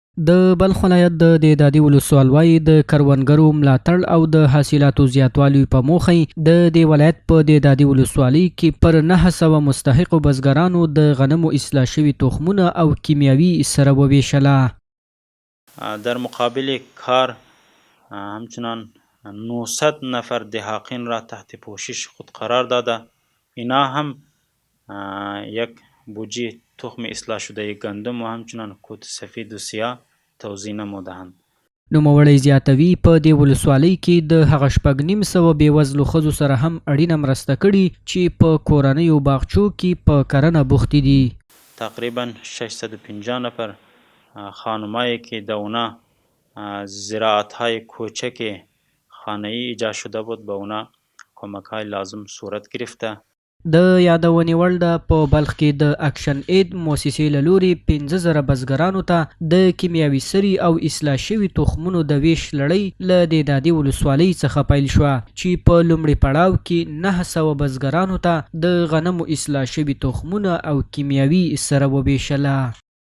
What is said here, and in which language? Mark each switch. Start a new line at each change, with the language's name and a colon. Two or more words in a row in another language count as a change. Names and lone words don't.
Pashto: د بلخ ولایت د دادي ولسوالۍ د کروندګرو ملاتړ او د حاصلاتو زیاتوالي په موخه د دې ولایت په دادي ولسوالۍ کې پر 900 مستحقو بزګرانو د غنمو اصلاح شوي تخمونه او کیمیاوي سره وویشله.
Persian: در مقابل کار همچنان 900 نفر دهاقین را تحت پوشش خود قرار داده. اینا هم یک بوجه تخم اصلاح شده گندم و همچنان کوت سفید و سیاه توزیع نمودهاند.
Pashto: نوموړی زیاتوي په دې ولسوالۍ کې د هغه 950 بېوزلو ښځو سره هم اړینه مرسته کړې چې په کورنیو باغچو کې په کرنه بوختې دي.
Persian: تقریبا 650 نفر خانمایی که در اونا زراعت‌های کوچک خانه‌ای ایجاد شده بود به اونا کمک‌های لازم صورت گرفته.
Pashto: د یادونې وړ ده په بلخ کې د اکشن اید موسسې له لوري 15,000 بزګرانو ته د کیمیاوي سرې او اصلاح شوي تخمونو د ویش لړۍ له دادي ولسوالۍ څخه پیل شوه چې په لومړي پړاو کې 900 بزګرانو ته د غنمو اصلاح شوي تخمونه او کیمیاوي سره وویشله.